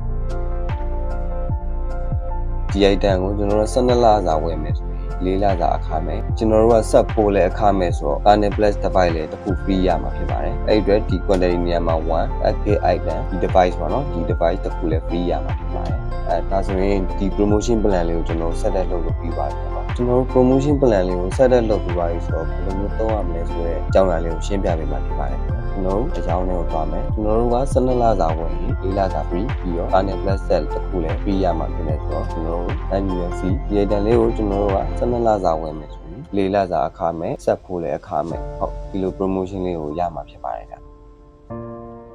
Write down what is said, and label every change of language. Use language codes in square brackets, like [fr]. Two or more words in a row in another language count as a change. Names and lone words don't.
[my] ဒီ item ကိုကျွန်တော်တို့12လစာဝယ်မယ်ဆိုရင်4လစာအခမဲ့ကျွန်တော်တို့ကဆက်ဖို့လဲအခမဲ့ဆိုတော့ Carnet Plus device လဲတစ်ခု free ရမှာဖြစ်ပါတယ်အဲ့ဒီအတွက် ဒီ quantity နေရာမှာ1 [en] active item [my] ဒီ device ပေါ့နော်ဒီ device တစ်ခုလဲ free ရမှာဖြစ်ပါတယ်ဒါဆိုရင်ဒီ [en] promotion plan [my] လေးကိုကျွန်တော် [en] set up [my] လုပ်လို့ပြီးပါတယ်ပေါ့ကျွန်တော်တို့ [en] promotion plan [my] လေးကို [en] set up [my] လုပ်ပြီးပါပြီဆိုတော့ဘယ်လိုမျိုးသုံးရမလဲဆိုတဲ့အကြောင်းအရာလေးကိုရှင်းပြပေးမှာဖြစ်ပါတယ်ကျွန်တော်တို့အကြောင်းလေးကိုသွားမယ်ကျွန်တော်တို့က12လစာဝင်ရင်4လစာ free ပြီးတော့ Carnet Plus set တစ်ခုလဲ free ရမှာဖြစ်နေဆိုတော့ကျွန်တော်တို့ [en] annual fee [my] ဒီ item လေးကိုကျွန်တော်တို့က12လစာဝင်မယ်ဆိုရင်4လစာအခမဲ့ဆက်ဖို့လဲအခမဲ့ဟုတ်ဒီလို promotion လေးကိုရမှာဖြစ်ပါတယ်ဗျ